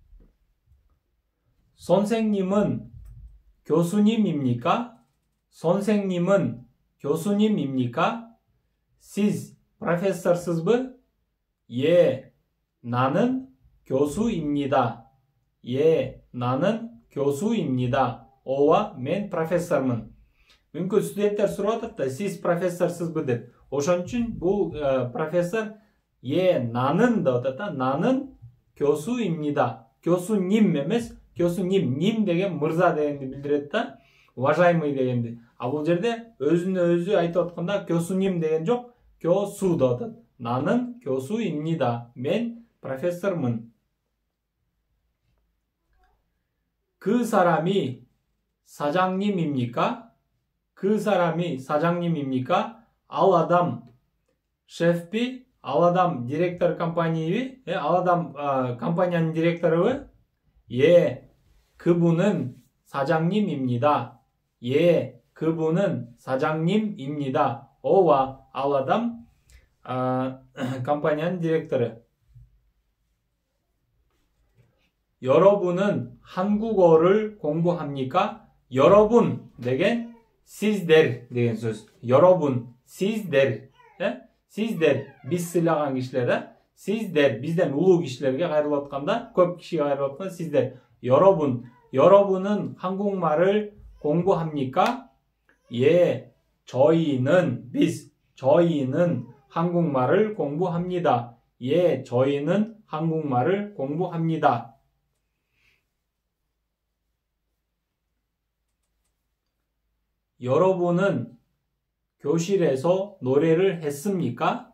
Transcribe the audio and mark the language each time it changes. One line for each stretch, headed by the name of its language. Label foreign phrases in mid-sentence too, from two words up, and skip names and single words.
Korean: 선생님은 교수님입니까? 선생님은 교수님입니까?
Kyrgyz: Сиз профессорсузбу?
Korean: 예, 나는 교수입니다. 예, 나는 교수입니다.
Kyrgyz: 오와 мен профессормун. Мүмкүн студенттер сурап атат да, сиз профессорсузбу деп. Ошон үчүн бул профессор 나는 деп атат да.
Korean: 나는 교수입니다.
Kyrgyz: 교수님 эмес, 교수님, ним деген мырза дегенди билдирет да. Уважаемый дегенди. А бул жерде өзүнө өзү айтып атканда 교수님 деген жок, 교수 деп атат.
Korean: 나는 교수입니다.
Kyrgyz: мен профессормун.
Korean: 그 사람이 사장님입니까? 그 사람이 사장님입니까?
Kyrgyz: Ал адам шефпи? Ал адам директор компанияби? Ал адам компанияның директоры?
Korean: 예, 그분은 사장님입니다. 예, 그분은 사장님입니다.
Kyrgyz: 오와 ал адам компанияның директоры.
Korean: 여러분은 한국어를 공부합니까?
Kyrgyz: 여러분 деген sizler деген сөз.
Korean: 여러분,
Kyrgyz: sizler. Sizler биз сыйлаган кишилер. Sizler бизден улуу кишилерге кайрылып атканда, көп кишиге кайрылып атканда sizler.
Korean: 여러분은 한국말을 공부합니까? 예, 저희는 한국말을 공부합니다. 예, 저희는 한국말을 공부합니다. 여러분은 교실에서 노래를 했습니까?